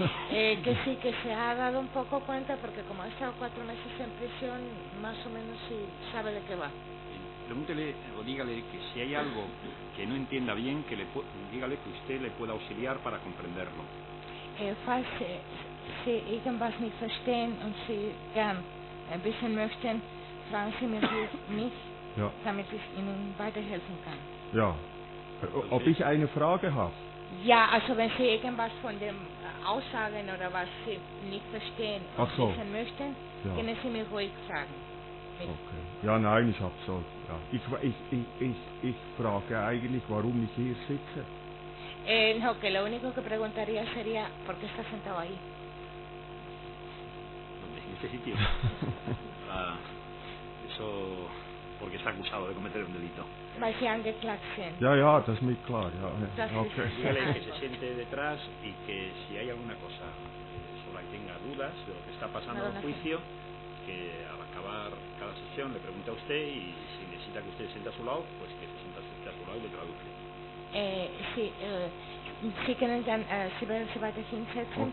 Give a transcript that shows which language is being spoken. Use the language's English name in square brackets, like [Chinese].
[Spanish] que sí, que se ha dado un poco cuenta porque como ha estado 4 meses en prisión, más o menos sí sabe de qué va. Pregúntele o dígale que si hay algo que no entienda bien, dígale que usted le pueda auxiliar para comprenderlo. [German] Falls Sie irgendwas nicht verstehen und Sie gern wissen möchten, fragen Sie mich, ja, damit ich Ihnen weiterhelfen kann. Ja, ob ich eine Frage habe? Ja, also wenn Sie irgendwas von den Aussagen oder was Sie nicht verstehen und wissen möchten, können Sie mich ruhig fragen. Okay. Ja, nein, ich habe so. Ja. Ich frage eigentlich, warum ich hier sitze. [Spanish] No, que lo único que preguntaría sería, ¿por qué está sentado ahí? En este sitio. Eso porque está acusado de cometer un delito. [German] Weil Sie angeklagt sind. Ja, ja, das ist mir klar. Ja, okay. [Spanish] Dígale que se siente detrás y que si hay alguna cosa sobre la que tenga dudas de lo que está pasando en el juicio, que al acabar cada sesión le pregunte a usted y si necesita que usted se siente a su lado, pues que se sienta a su lado y le traduce. Sí, [German] Sie können dann, Sie werden sich weiter hinsetzen,